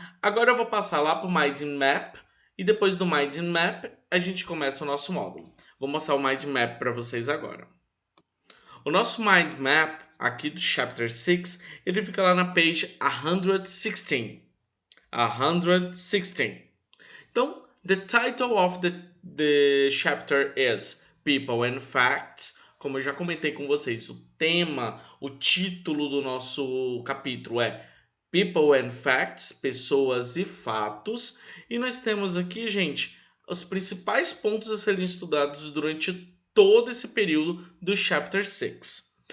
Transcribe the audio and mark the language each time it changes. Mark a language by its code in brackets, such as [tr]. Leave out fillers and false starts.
[pt] Agora eu vou passar lá para o Mind Map e depois do Mind Map a gente começa o nosso módulo. Vou mostrar o Mind Map para vocês agora. O nosso Mind Map aqui do Chapter 6, ele fica lá na page 116. 116. [en] Então, the title of the chapter is People and Facts. [pt] Como eu já comentei com vocês, o tema, o título do nosso capítulo é People and Facts, Pessoas e Fatos. E nós temos aqui, gente, os principais pontos a serem estudados durante todo esse período do Chapter 6.